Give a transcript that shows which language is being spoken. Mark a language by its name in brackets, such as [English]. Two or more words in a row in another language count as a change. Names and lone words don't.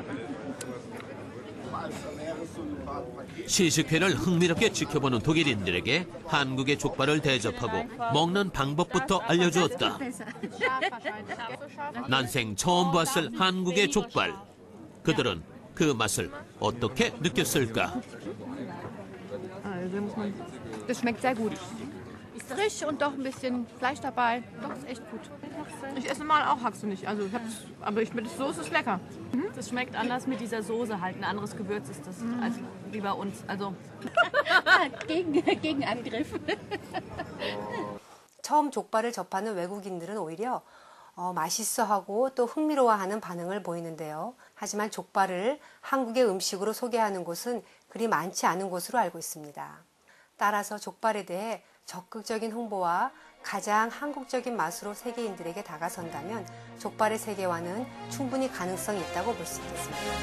[Korean] 시식회를 흥미롭게 지켜보는 독일인들에게 한국의 족발을 대접하고 먹는 방법부터 알려주었다. 난생 처음 봤을 한국의 족발. 그들은 그 맛을 어떻게 느꼈을까? [German] Das schmeckt sehr gut. Frisch und doch ein bisschen Fleisch dabei. Doch, ist echt gut. Ich esse normal auch Haxe nicht. Also aber mit der Soße ist lecker. Das schmeckt anders mit dieser Soße halt. Ein anderes Gewürz ist das als wie bei uns. Also Gegenangriff. [Korean] 처음 족발을 접하는 외국인들은 오히려 맛있어하고 또 흥미로워하는 반응을 보이는데요. 하지만 족발을 한국의 음식으로 소개하는 곳은 그리 많지 않은 곳으로 알고 있습니다. 따라서 족발에 대해 적극적인 홍보와 가장 한국적인 맛으로 세계인들에게 다가선다면 족발의 세계화는 충분히 가능성이 있다고 볼 수 있겠습니다.